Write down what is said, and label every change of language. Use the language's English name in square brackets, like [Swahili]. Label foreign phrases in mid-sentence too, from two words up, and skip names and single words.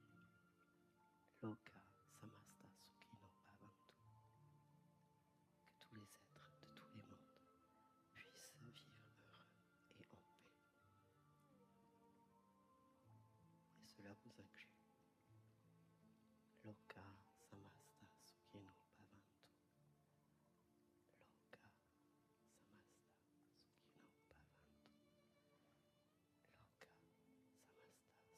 [Sanskrit] लोका समस्ता सुखिनो भवन्तु. [French] Que tous les êtres de tous les mondes puissent vivre heureux et en paix. Et cela vous inclut. [Sanskrit] लोका समस्ता सुखिनो भवन्तु. लोका समस्ता सुखिनो भवन्तु. लोका समस्ता